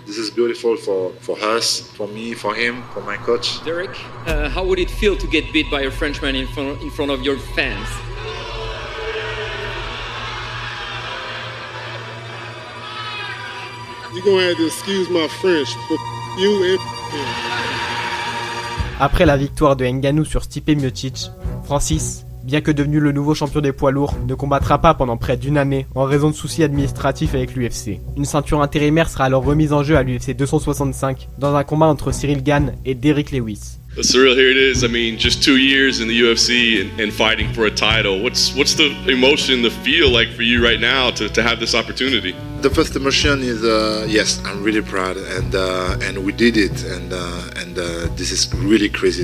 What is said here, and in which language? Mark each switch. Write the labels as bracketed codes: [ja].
[en] This is beautiful for us, for me, for him, for my coach. Derek, how would it feel to get beat by a Frenchman in front of your fans? You're gonna have to excuse my French for you and him. [fr] Après la victoire de Ngannou sur Stipe Miocic, Francis, bien que devenu le nouveau champion des poids lourds, ne combattra pas pendant près d'une année en raison de soucis administratifs avec l'UFC. Une ceinture intérimaire sera alors remise en jeu à l'UFC 265 dans un combat entre Cyril Gane et Derrick Lewis. [en] Cyril, here it is. I mean, just 2 years in the UFC and fighting for a title. What's the emotion, the feel like for you right now to have this opportunity? The first emotion is yes, I'm really proud, and we did it, and this is really crazy.